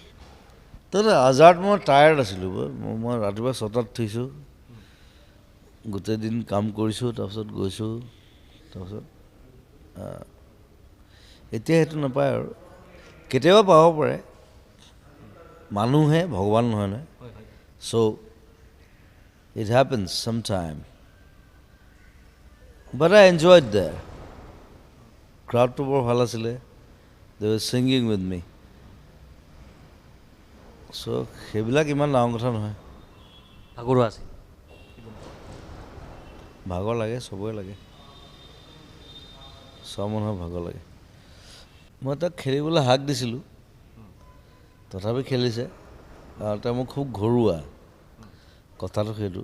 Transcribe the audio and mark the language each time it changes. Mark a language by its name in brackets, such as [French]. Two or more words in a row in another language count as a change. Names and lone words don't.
[Assamese] তাতে আজাৰত মই টায়াৰ্ড আছিলোঁ, মই ৰাতিপুৱা 6টাত উঠিছোঁ, গোটেই দিন কাম কৰিছোঁ, তাৰপিছত গৈছোঁ, তাৰপিছত এতিয়া সেইটো নাপায় আৰু, কেতিয়াবা পাব পাৰে, মানুহহে ভগৱান নহয় নহয়। [English] চ' it happens sometime, but I enjoyed there. [Assamese] ক্ৰাউডটো বৰ ভাল আছিলে, [English] they were singing with me. [Assamese] চ' সেইবিলাক ইমান ডাঙৰ কথা নহয়। ভাগৰুৱা আছিল, ভাগৰ লাগে, চবৰে লাগে, চব মানুহৰ ভাগৰ লাগে। মই তাক খেলিবলৈ হাক দিছিলোঁ, তথাপি খেলিছে, আৰু তেওঁ মোক খুব ঘৰুৱা কথাটো সেইটো।